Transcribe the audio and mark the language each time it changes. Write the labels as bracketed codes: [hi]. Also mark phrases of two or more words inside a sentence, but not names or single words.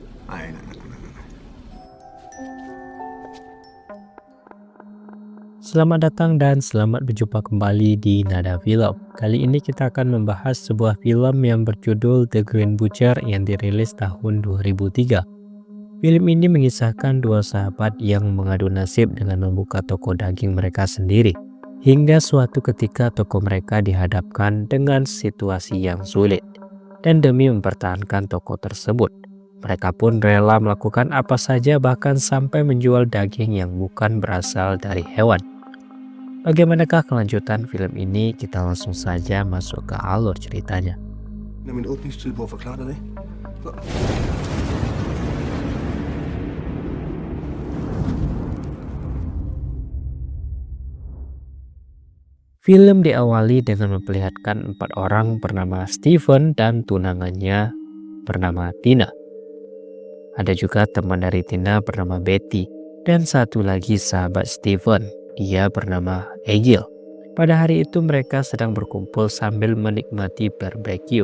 [es] Ay, no, no, no, no, no. [id] Selamat datang dan selamat berjumpa kembali di Nada Film. Kali ini kita akan membahas sebuah film yang berjudul The Green Butcher yang dirilis tahun 2003. Film ini mengisahkan dua sahabat yang mengadu nasib dengan membuka toko daging mereka sendiri. Hingga suatu ketika toko mereka dihadapkan dengan situasi yang sulit. Dan demi mempertahankan toko tersebut, mereka pun rela melakukan apa saja, bahkan sampai menjual daging yang bukan berasal dari hewan. Bagaimanakah kelanjutan film ini? Kita langsung saja masuk ke alur ceritanya. [da] Med min åbningstid på at forklare dig det. [id] Film diawali dengan memperlihatkan 4 orang bernama Steven dan tunangannya bernama Tina. Ada juga teman dari Tina bernama Betty dan satu lagi sahabat Steven, dia bernama Egil. Pada hari itu mereka sedang berkumpul sambil menikmati barbecue.